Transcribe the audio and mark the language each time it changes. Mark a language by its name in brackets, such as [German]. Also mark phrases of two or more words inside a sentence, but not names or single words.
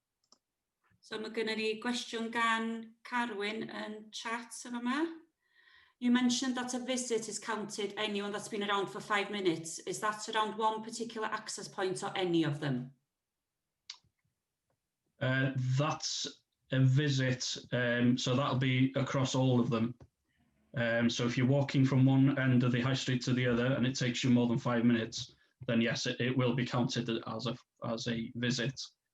[Welsh] So mae gennym ni gwestiwn gan Carwyn yn chat yn yma. [English] You mentioned that a visit is counted anyone that's been around for 5 minutes. Is that around one particular access point or any of them? That's a visit, so that'll be across all of them. So if you're walking from one end of the high street to the other and it takes you more than 5 minutes, then yes, it will be counted as a visit.